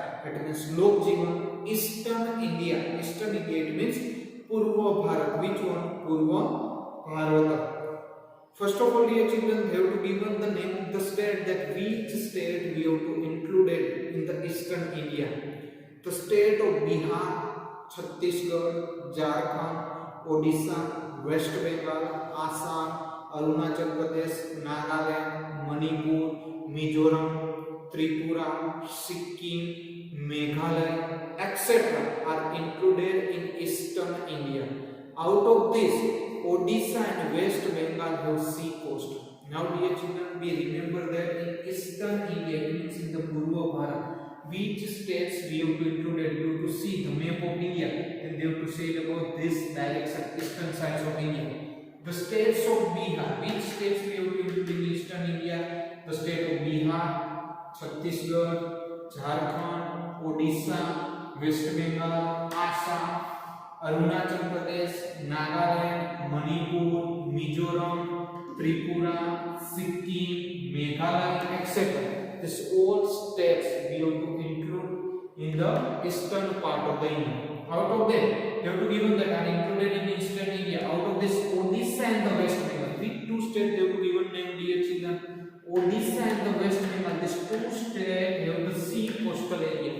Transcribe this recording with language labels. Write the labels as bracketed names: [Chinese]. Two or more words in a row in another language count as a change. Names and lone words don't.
[English] It means [Hindi] Lok Jivan, [English] Eastern India. Eastern India, it means [Hindi] Purva Bharat. [English] Which one? [Hindi] Purva Bharat. [English] First of all, dear children, they have to given the name of the state, that which state we have to include it in the Eastern India. The state of Bihar, Chhattisgarh, Jharkhand, Odisha, West Bengal, Assam, Arunachal Pradesh, Nagaland, Manipur, Mizoram, Tripura, Sikkim, Meghalaya, etc. are included in Eastern India. Out of this, Odisha and West Bengal have sea coast. Now, dear children, we remember that in Eastern India, it means in the [Hindi] Purva Bharat, [English] which states we have to include. You have to see the map of India, and they have to say about this direction, eastern sides of India. The states of Bihar, which states we have to include in Eastern India? The state of Bihar, Chhattisgarh, Jharkhand, Odisha, West Bengal, Assam, Arunachal Pradesh, Nagaland, Manipur, Mizoram, Tripura, Sikkim, Meghalaya, etc. This all states we have to include in the eastern part of the India. Out of them, they have to given that are included in Eastern India. Out of this, Odisha and the West Bengal. Which two states they have to given name, dear children? Odisha and the West Bengal. These two states have the sea coastal area.